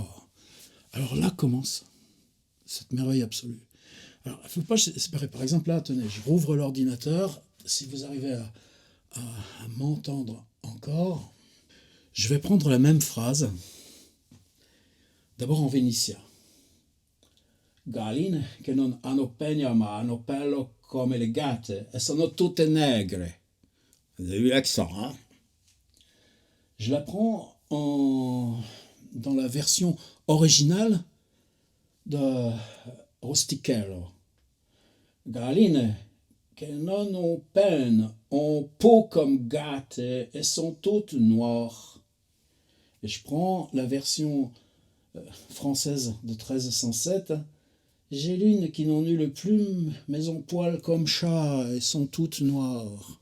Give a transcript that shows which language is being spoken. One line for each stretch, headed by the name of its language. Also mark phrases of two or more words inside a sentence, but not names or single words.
French: Alors là commence cette merveille absolue. Alors, il ne faut pas se séparer. Par exemple, là, tenez, je rouvre l'ordinateur. Si vous arrivez à m'entendre encore, je vais prendre la même phrase, d'abord en vénitien.
Italian: Galline che non hanno pegno ma hanno pelo come le gatte e sono tutte negre.
French: Vous avez vu l'accent, hein ? Je la prends dans la version originale de Rustichello.
Italian: Galline che non
French: ont peine, ont peau comme gatte et sont toutes noires. Et je prends la version française de 1307. Géline qui n'ont nulle plume, mais ont poil comme chat et sont toutes noires.